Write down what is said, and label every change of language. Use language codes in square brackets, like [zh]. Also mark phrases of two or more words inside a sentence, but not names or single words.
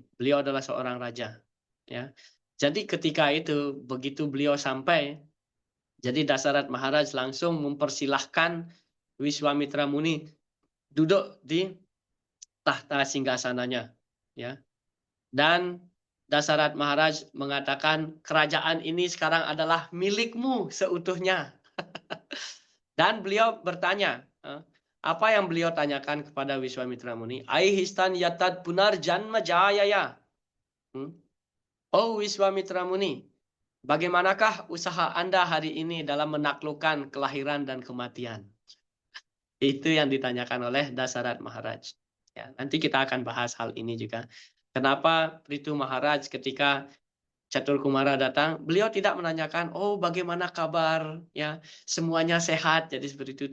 [id] Beliau adalah seorang raja, ya. Jadi ketika itu begitu beliau sampai, jadi Dasarat Maharaj langsung mempersilahkan Wiswamitra Muni duduk di tahta singgasananya, ya. Dan Dasarat Maharaj mengatakan kerajaan ini sekarang adalah milikmu seutuhnya. Dan beliau bertanya, apa yang beliau tanyakan kepada Wiswamitra Muni? [sa] ऐहिष्टं यत्तत् पुनर् जन्म जयाय. [id] Oh Wiswamitra Muni, bagaimanakah usaha Anda hari ini dalam menaklukkan kelahiran dan kematian? Itu yang ditanyakan oleh Dasarat Maharaj. Ya, nanti kita akan bahas hal ini juga. Kenapa Prithu Maharaj ketika Catur Kumara datang, beliau tidak menanyakan, oh bagaimana kabar, ya semuanya sehat, jadi seperti itu.